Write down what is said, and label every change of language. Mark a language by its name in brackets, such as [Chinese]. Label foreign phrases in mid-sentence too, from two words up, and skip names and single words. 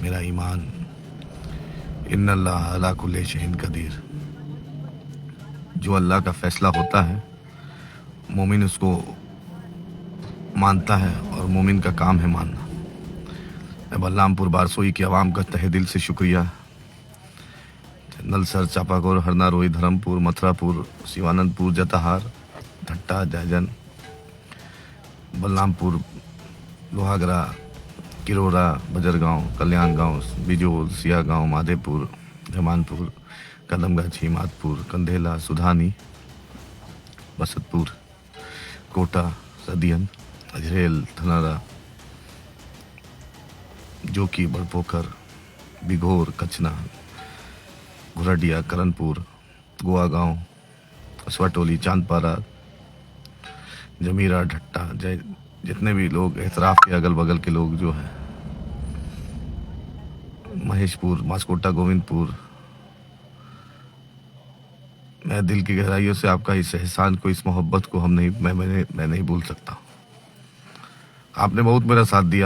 [Hindi] मेरा ईमान [Arabic] إن الله على كل شيء قدير. [Hindi] जो अल्लाह का फ़ैसला होता है, मोमिन उसको मानता है और मोमिन का काम है मानना। मैं बलरामपुर बारसोई की आवाम का तहे दिल से शुक्रिया। नलसर, चापाकोर, हरना, रोही, धर्मपुर, मथुरापुर, शिवानंदपुर, जताहार, धट्टा, जयजन, बलरामपुर, लोहागरा, किरोरा, बजरगांव, कल्याण गांव, बिजोल, सिया गांव, माधेपुर, जमानपुर, कदमगाछी, माधपुर, कंधेला, सुधानी, बसतपुर, कोटा, सदियन, अजरेल, धनारा, जोकी, बड़पोखर, बिघोर, कचना, घुरडिया, करनपुर, गोवा गांव, कसवाटोली, चांदपारा, जमीरा, ढट्टा, जय, जितने भी लोग एतराफ़ के अगल बगल के लोग जो हैं, महेशपुर, मास्कोटा, गोविंदपुर, मैं दिल की गहराइयों से आपका इस एहसान को, इस मोहब्बत को मैं नहीं भूल सकता। आपने बहुत मेरा साथ दिया।